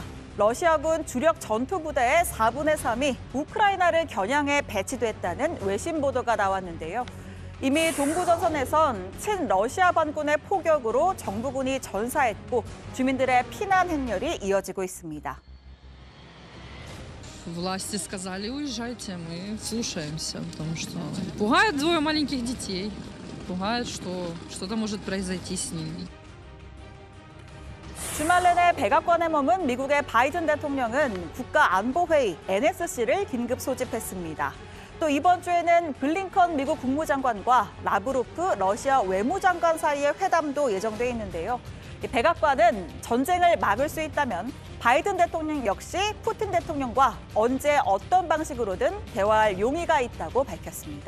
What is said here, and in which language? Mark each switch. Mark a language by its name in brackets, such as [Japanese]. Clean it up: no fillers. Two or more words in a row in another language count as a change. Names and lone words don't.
[Korean] 러시아군 주력 전투부대의 4분의 3이 우크라이나를 겨냥해 배치됐다는 외신 보도가 나왔는데요. 이미 동부전선에선 친러시아 반군의 포격으로 정부군이 전사했고 주민들의 피난 행렬이 이어지고 있습니다. [Russian] Власти сказали, уезжайте, мы слушаемся, потому что пугают 2 маленьких детей, пугают, что что-то может произойти с ними. [Korean] 주말 내내 백악관에 머문 미국의 바이든 대통령은 국가안보회의 NSC를 긴급 소집했습니다. 또 이번 주에는 블링컨 미국 국무장관과 라브로프 러시아 외무장관 사이의 회담도 예정돼 있는데요. 백악관은 전쟁을 막을 수 있다면 바이든 대통령 역시 푸틴 대통령과 언제 어떤 방식으로든 대화할 용의가 있다고 밝혔습니다.